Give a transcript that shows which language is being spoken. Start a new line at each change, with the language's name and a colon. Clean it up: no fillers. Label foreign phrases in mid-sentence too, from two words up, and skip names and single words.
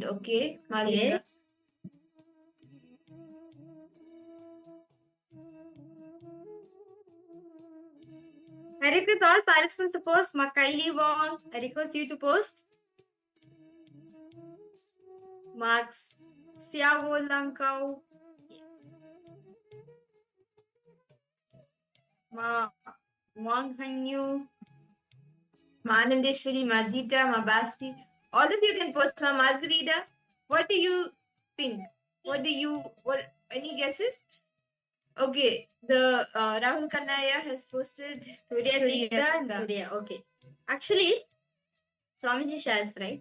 English: Okay, Malika. I request all participants to post. Kylie Wong, I request you to post. Max Siavo Lankau. Ma Wang Hanyu. Ma Anandeshwari, Ma Dita, Ma Basti. All of you can post. Ma Margarita. What do you think? What any guesses? Okay, the Rahul Kannaya has posted Turiya. Okay. Actually, Swamiji shares, right?